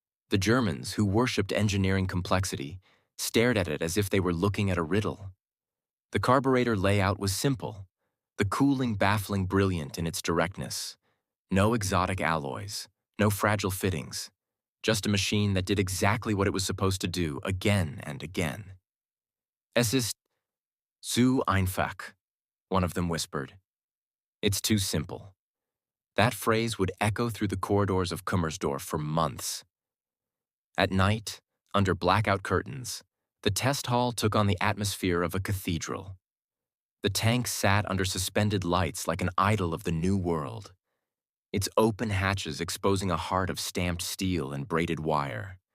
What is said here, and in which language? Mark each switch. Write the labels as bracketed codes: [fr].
[en] The Germans, who worshipped engineering complexity, stared at it as if they were looking at a riddle. The carburetor layout was simple, the cooling baffling brilliant in its directness. No exotic alloys, no fragile fittings, just a machine that did exactly what it was supposed to do again and again. [de] Es ist zu einfach, [en] one of them whispered. It's too simple. That phrase would echo through the corridors of Kummersdorf for months. At night, under blackout curtains, the test hall took on the atmosphere of a cathedral. The tank sat under suspended lights like an idol of the new world, its open hatches exposing a heart of stamped steel and braided wire.